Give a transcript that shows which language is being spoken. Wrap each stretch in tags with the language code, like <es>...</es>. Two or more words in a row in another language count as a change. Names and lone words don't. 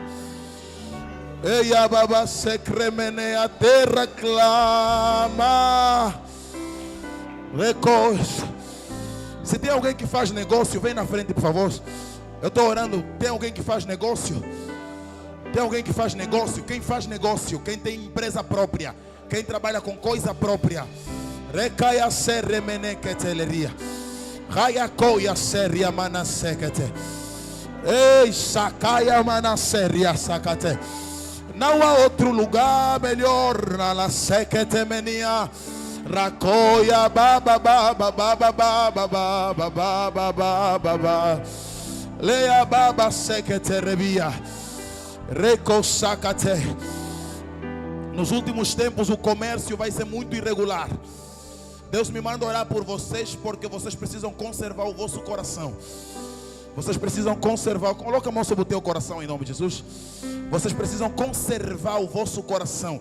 <pt>Eia babá secremene, a terra clama. Recois. Se tem alguém que faz negócio, vem na frente, por favor. Eu estou orando. Tem alguém que faz negócio? Tem alguém que faz negócio? Quem faz negócio? Quem tem empresa própria? Quem trabalha com coisa própria? Recaia seremene keteleria. Raia coia seria manasekete. Ei, sacaia manaseria sacate. Não há outro lugar melhor na la sekete menia. Racoia baba baba baba baba baba baba baba. Leia baba sekete rebia. Reco sacate. Nos últimos tempos o comércio vai ser muito irregular. Deus me manda orar por vocês, porque vocês precisam conservar o vosso coração. Vocês precisam conservar. Coloca a mão sobre o teu coração em nome de Jesus. Vocês precisam conservar o vosso coração.</pt>